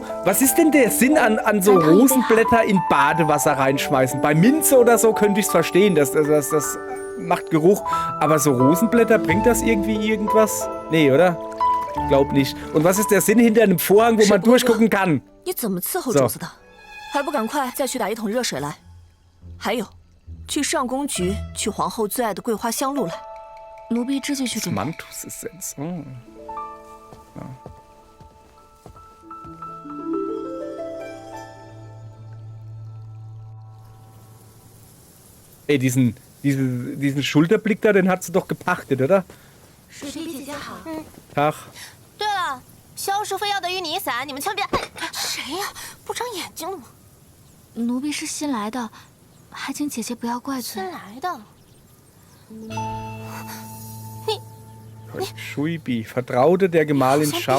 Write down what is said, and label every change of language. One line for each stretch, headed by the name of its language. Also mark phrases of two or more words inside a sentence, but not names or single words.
German: Was ist denn der Sinn an so Rosenblätter in Badewasser reinschmeißen? Bei Minze oder so könnte ich es verstehen, das macht Geruch. Aber so Rosenblätter, bringt das irgendwie irgendwas? Nee, oder? Glaub nicht. Und was ist der Sinn hinter einem Vorhang, wo man durchgucken kann?
Chinese: 你怎么伺候主子的？还不赶快再去打一桶热水来！还有，去上宫局取皇后最爱的桂花香露来。奴婢这就去准备。
German: Mantus-Essenz. Oh. Ja. Ey, diesen Schulterblick da, den hat sie doch gepachtet, oder?
Chinese: 水碧姐姐好。
German: Tag.
Chinese: 对了，萧淑妃要的玉泥伞，你们千万别。谁呀？不长眼睛了吗？奴婢是新来的，还请姐姐不要怪罪。新来的。
German: Shuibi, Vertraute der Gemahlin Shao.